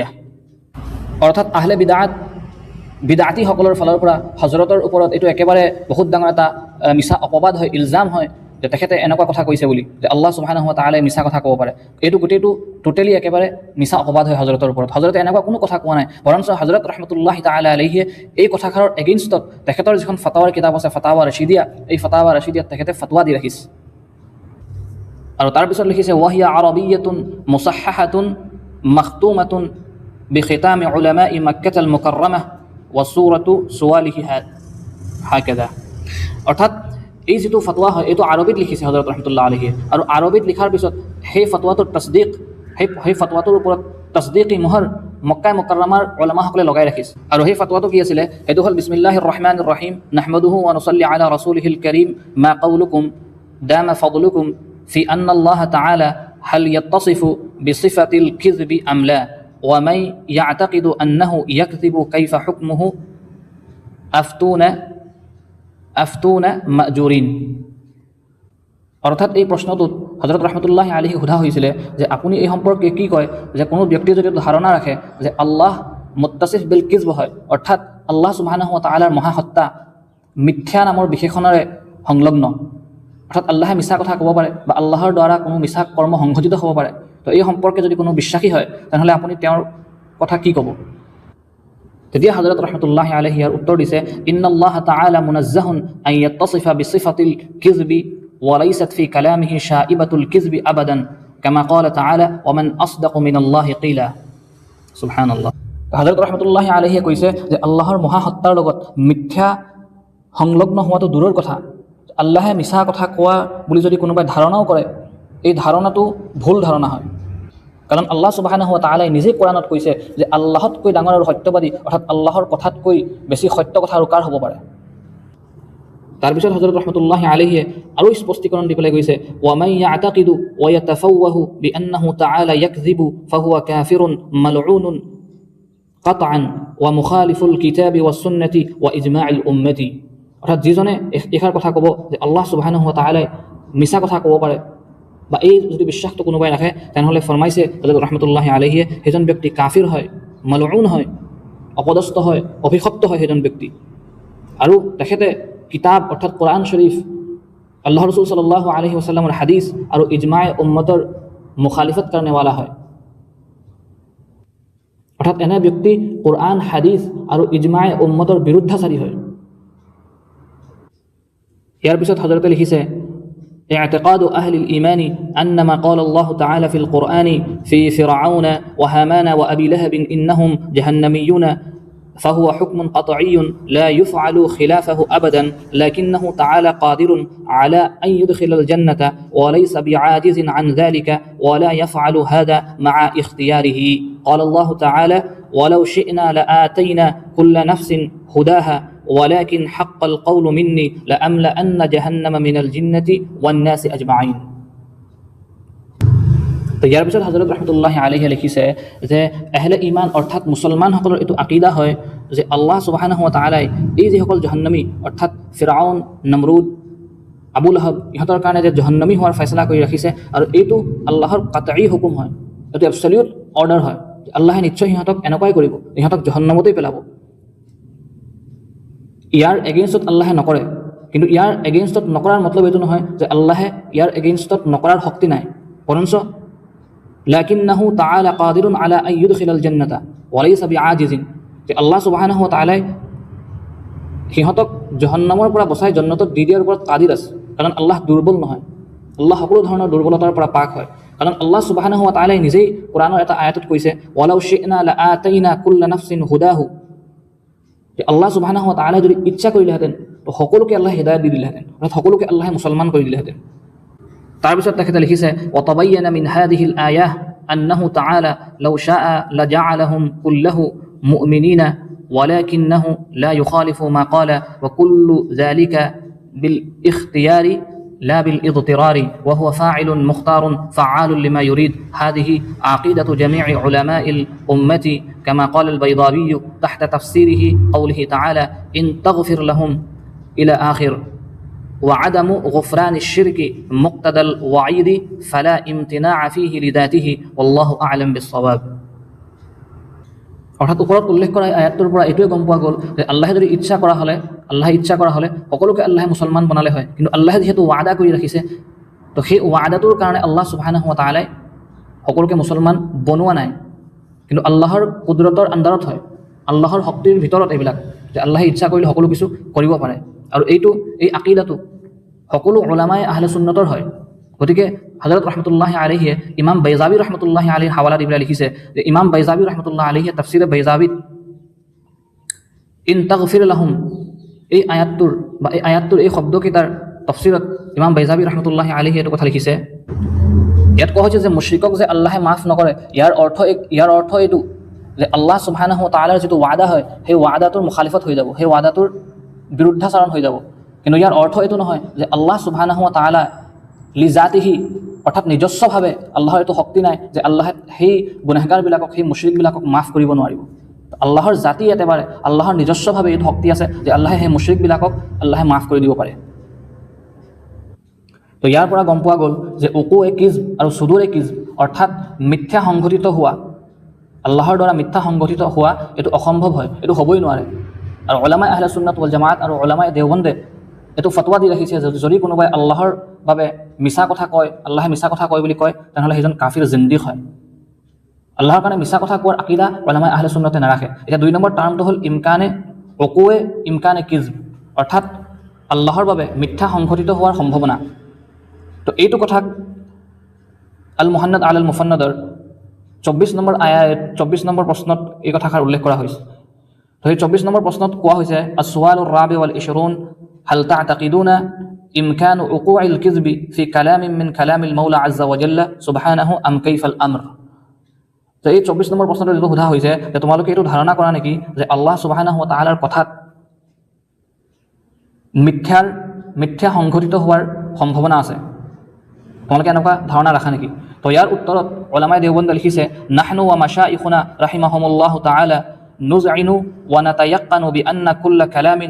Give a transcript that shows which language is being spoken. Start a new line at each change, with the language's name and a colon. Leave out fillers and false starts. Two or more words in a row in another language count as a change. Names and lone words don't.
Assamese: অর্থাৎ আহলে বিদাতি সকলৰ ফালৰ পৰা হজৰতৰ ওপৰত এইটো একেবাৰে বহুত ডাঙৰ এটা মিছা অপবাদ হয়, ইলজাম হয় যে তেখেতে এনেকুৱা কথা কৈছে বুলি, যে আল্লাহ
Arabic: سبحانه وتعالى
Assamese: মিছা কথা ক'ব পাৰে। এইটো গোটেইটো টোটেলি একেবাৰে মিছা অপবাদ হয় হজৰতৰ ওপৰত। হজৰতে এনেকুৱা কোনো কথা কোৱা নাই, বৰঞ্চ হজৰত
Arabic: رحمة الله تعالى عليه
Assamese: এই কথাষাৰৰ এগেইনষ্টত তেখেতৰ যিখন ফতাৱাৰ কিতাপ আছে ফতাৱা ৰছিদিয়া, এই ফতাৱা ৰছিদিয়াত তেখেতে ফতৱা দি ৰাখিছে। আৰু তাৰপিছত লিখিছে
Arabic: وهي عربية مصححة مختومة بختام علماء مكة المكرمة وصورة سواله هكذا
Assamese: অর্থাৎ এই যেটো ফতোয়া হয় এটো আরবিত লিখিছে হযরত
Arabic: رحمة الله عليه
Assamese: আৰু আরবিত লিখাৰ পিছত সেই ফতোৱাটোৰ তসদিক সেই ফতোৱাটোৰ ওপৰত তসদিকি মোহৰ মক্কা মুকাররমার উলামাসকলে লগাই ৰাখিছে আৰু সেই ফতোৱাটো কি আছিল এটো হল
Arabic: بسم الله الرحمن الرحيم نحمده ونصلي على رسوله الكريم ما قولكم دام فضلكم في أن الله تعالى هل يتصف بصفة الكذب أم لا ومن يعتقد أنه يكذب كيف حكمه أفتونا مأجورين
Assamese: অর্থাৎ এই প্রশ্নটোত হযরত
Arabic: رحمة الله عليه
Assamese: সোধা হৈছিল যে আপুনি এই সম্পৰ্কে কি কয় যে কোনো ব্যক্তি যদি ধাৰণা ৰাখে যে আল্লাহ
Arabic: متصف بالكذب
Assamese: হয় অৰ্থাৎ আল্লাহ
Arabic: سبحانه وتعالى
Assamese: মহাসত্তা মিথ্যা নামৰ বিশেষণৰে সংলগ্ন অর্থাৎ আল্লাহে মিছা কথা ক'ব পাৰে বা আল্লাহৰ দ্বাৰা কোনো মিছা কৰ্ম সংঘটিত হ'ব পাৰে তো এই সম্পৰ্কে যদি কোনো বিশ্বাসী হয় তেনেহ'লে আপুনি তেওঁৰ কথা কি ক'ব তেতিয়া হযরত রাহমাতুল্লাহ আলাইহি ইয়াৰ উত্তৰ দিছে
Arabic: إن الله تعالى منزه عن أن يتصف بصفة الكذب وليست في كلامه شائبة الكذب أبدا كما قال تعالى ومن أصدق من الله قيلا سبحان الله
Assamese: হযরত রাহমাতুল্লাহ আলাইহি কৈছে যে আল্লাহৰ মহাসত্তাৰ লগত মিথ্যা সংলগ্ন হোৱাটো দূৰৰ কথা আল্লাহে মিছা কথা কোৱা বুলি যদি কোনোবাই ধাৰণাও কৰে এই ধাৰণাটো ভুল ধাৰণা হয় কাৰণ আল্লাহ
Arabic: سبحانه وتعالى
Assamese: নিজে কোৰাণত কৈছে যে আল্লাহতকৈ ডাঙৰ আৰু সত্যবাদী অৰ্থাৎ আল্লাহৰ কথাতকৈ বেছি সত্য কথা আৰু কাৰ হ'ব পাৰে তাৰপিছত হযরত
Arabic: رحمة الله عليه
Assamese: আৰু স্পষ্টীকৰণ দি পেলাই কৈছে ওয়া
Arabic: من يعتقد ويتفوه بأنه تعالى يكذب فهو كافر ملعون قطعا ومخالف الكتاب والسنة وإجماع
Assamese: উম্মতি অৰ্থাৎ যিজনে এষাৰ কথা ক'ব যে আল্লাহ
Arabic: سبحانه وتعالى
Assamese: মিছা কথা ক'ব পাৰে বা এই যদি বিশ্বাসটো কোনোবাই ৰাখে তেনেহ'লে ফৰমাইছে হযরত
Arabic: رحمة الله عليه
Assamese: সেইজন ব্যক্তি কাফিৰ হয় মালউন হয় অপদস্থ হয় অভিশপ্ত হয় সেইজন ব্যক্তি আৰু তেখেতে কিতাব অৰ্থাৎ কোরআন শরীফ আল্লাহ রাসূল
Arabic: صلى الله عليه وسلم
Assamese: হাদিস আৰু ইজমায়ে উম্মতৰ মুখালিফত কাৰণেৱালা হয় অৰ্থাৎ এনে ব্যক্তি কোরআন হাদিস আৰু ইজমায়ে উম্মতৰ বিৰুদ্ধাচাৰী হয় ইয়াৰ পিছত হযরতে লিখিছে
Arabic: اعتقاد أهل الإيمان أن ما قال الله تعالى في القرآن في فرعون وهامان وأبي لهب إنهم جهنميون فهو حكم قطعي لا يفعل خلافه أبدا لكنه تعالى قادر على أن يدخل الجنة وليس بعاجز عن ذلك ولا يفعل هذا مع اختياره قال الله تعالى ولو شئنا لآتينا كل نفس هداها ولكن حق القول مني لأملأن جهنم من الجنة والناس أجمعين
Assamese: তো ইয়াৰ পিছত হযরত
Arabic: رحمة الله عليه
Assamese: লিখিছে যে আহলে ঈমান অৰ্থাৎ মুছলমানসকলৰ এটো আকীদা হয় যে আল্লাহ
Arabic: سبحانه وتعالى
Assamese: এই যিসকল জাহান্নামী অৰ্থাৎ ফিৰাউন নমৰুদ আবু লাহাব ইহঁতৰ কাৰণে যে জাহান্নামী হোৱাৰ ফয়সালা কৰি ৰাখিছে আৰু এইটো আল্লাহৰ কাতঈ হুকুম হয় এটো
English: absolute order
Assamese: হয় যে আল্লাহে নিশ্চয় ইহঁতক এনেকুৱাই কৰিব ইহঁতক জাহান্নামতেই পেলাব ইয়াৰ এগেইনষ্টত আল্লাহে নকৰে কিন্তু ইয়াৰ এগেইনষ্টত নকৰাৰ মতলব এইটো নহয় যে আল্লাহে ইয়াৰ এগেইনষ্টত নকৰাৰ শক্তি নাই বৰঞ্চ
Arabic: لكنه تعالى قادر على أن يدخل الجنة وليس بعاجز
Assamese: যে আল্লাহ
Arabic: سبحانه وتعالى
Assamese: সিহঁতক জাহান্নামৰ পৰা বচাই জান্নাতত দি দিয়াৰ ওপৰত কাদিৰ আছে কাৰণ আল্লাহ দুৰ্বল নহয় আল্লাহ সকলো ধৰণৰ দুৰ্বলতাৰ পৰা পাক হয় কাৰণ আল্লাহ
Arabic: سبحانه وتعالى
Assamese: নিজেই কোৰাণৰ এটা আয়াতত কৈছে
Arabic: ولو شئنا لآتينا كل نفس هداها
Assamese: যে আল্লাহ
Arabic: سبحانه وتعالى
Assamese: যদি ইচ্ছা কৰিলেহেঁতেন তো সকলোকে আল্লাহ হিদায়াত দি দিলেহেঁতেন অৰ্থাৎ সকলোকে আল্লাহে মুছলমান কৰি দিলেহেঁতেন তাৰপিছত তেখেতে লিখিছে
Arabic: وتبين من هذه الآية أنه تعالى لو شاء لجعلهم كلهم مؤمنين ولكنه لا يخالف ما قال وكل ذلك بالاختيار لا بالاضطرار وهو فاعل مختار فعال لما يريد هذه عقيدة جميع علماء الأمة كما قال البيضاوي تحت تفسيره قوله تعالى إن تغفر لهم إلى آخر وعدم غفران الشرك مقتضى الوعيد فلا امتناع فيه لذاته والله أعلم بالصواب
Assamese: অৰ্থাৎ ওপৰত উল্লেখ কৰা আয়াতটোৰ পৰা এইটোৱে গম পোৱা গ'ল যে আল্লাহে যদি ইচ্ছা কৰা হ'লে সকলোকে আল্লাহে মুছলমান বনালে হয় কিন্তু আল্লাহে যিহেতু ৱাদা কৰি ৰাখিছে তো সেই ৱাদাটোৰ কাৰণে আল্লাহ সুবহানাহু ওয়া তাআলাই সকলোকে মুছলমান বনোৱা নাই কিন্তু আল্লাহৰ কুদৰতৰ আন্দাৰত হয় আল্লাহৰ শক্তিৰ ভিতৰত এইবিলাক যে আল্লাহে ইচ্ছা কৰিলে সকলো কিছু কৰিব পাৰে আৰু এই আকীদাটো সকলো উলামায়ে আহলে সুন্নতৰ হয় গতিকে হযরত
Arabic: رحمة الله عليه
Assamese: ইমাম বাইজাবি
Arabic: رحمة الله عليه
Assamese: হাৱালা দি পেলাই লিখিছে যে ইমাম বাইজাবি
Arabic: رحمة الله عليه
Assamese: তাফসীৰে বাইজাবিত
Arabic: إن تغفر لهم
Assamese: এই আয়াতটোৰ এই শব্দকেইটাৰ তাফসীৰত ইমাম বাইজাবি
Arabic: رحمة الله عليه
Assamese: এইটো কথা লিখিছে। ইয়াত কোৱা হৈছে যে মুশ্ৰিকক যে আল্লাহে মাফ নকৰে, ইয়াৰ অৰ্থ এইটো যে আল্লাহ
Arabic: سبحانه وتعالى
Assamese: যিটো ৱাদা হয় সেই ৱাদাটোৰ মুখালিফত হৈ যাব, সেই ৱাদাটোৰ বিৰুদ্ধাচৰণ হৈ যাব। কিন্তু ইয়াৰ অৰ্থ এইটো নহয় যে আল্লাহ
Arabic: سبحانه وتعالى
Assamese: লিজাতিহি অৰ্থাৎ নিজস্বভাৱে আল্লাহৰ এইটো শক্তি নাই যে আল্লাহে সেই গুনাহগাৰবিলাকক সেই মুশ্ৰিকবিলাকক মাফ কৰিব নোৱাৰিব। আল্লাহৰ জাতি একেবাৰে আল্লাহৰ নিজস্বভাৱে এইটো শক্তি আছে যে আল্লাহে সেই মুশ্ৰিকবিলাকক আল্লাহে মাফ কৰি দিব পাৰে। তো ইয়াৰ পৰা গম পোৱা গ'ল যে উকুৱে কিজব আৰু সুদুৰে কিজব অৰ্থাৎ মিথ্যা সংঘটিত হোৱা, আল্লাহৰ দ্বাৰা মিথ্যা সংঘটিত হোৱা এইটো অসম্ভৱ হয়, এইটো হ'বই নোৱাৰে। আৰু উলামায়ে আহলে সুন্নাত ওয়াল জামাআত আৰু উলামায়ে দেওবন্দে এইটো ফতৱা দি ৰাখিছে যে যদি কোনোবাই আল্লাহৰ বাবে মিছা কথা কয়, আল্লাহে মিছা কথা কয় বুলি কয়, তেনেহ'লে সেইজন কাফিৰ জিন্দিক হয়। আল্লাহৰ কাৰণে মিছা কথা কোৱাৰ আকিদা উলামায়ে আহলে সুন্নতে নাৰাখে। এতিয়া 2 নম্বৰ টাৰ্মটো হ'ল ইমকানে উকুৱে ইমকানে কিজব অৰ্থাৎ আল্লাহৰ বাবে মিথ্যা সংঘটিত হোৱাৰ সম্ভাৱনা। তো এইটো কথাক আল মুহান্নাদ আল মুফান্নাদৰ 24 নম্বৰ আয়াত 24 নম্বৰ প্ৰশ্নত এই কথাষাৰ উল্লেখ কৰা হৈছে। তো এই 24 নম্বৰ প্ৰশ্নত কোৱা হৈছে
Arabic: السؤال الرابع والعشرون هل تعتقدون إمكان وقوع الكذب في كلام من كلام المولى عز وجل سبحانه أم كيف الأمر.
Assamese: তো এই 24 নম্বৰ প্ৰশ্নটো যেটো সোধা হৈছে যে তোমালোকে এইটো ধাৰণা কৰা নেকি যে আল্লাহ
Arabic: سبحانه وتعالى
Assamese: কথাত মিথ্যা সংঘটিত হোৱাৰ সম্ভাৱনা আছে, তোমালোকে এনেকুৱা ধাৰণা ৰাখা নেকি? তো ইয়াৰ উত্তৰত উলামায়ে দেওবন্দে লিখিছে
Arabic: نحن ومشايخنا رحمهم الله تعالى نذعن ونتيقن بأن كل كلام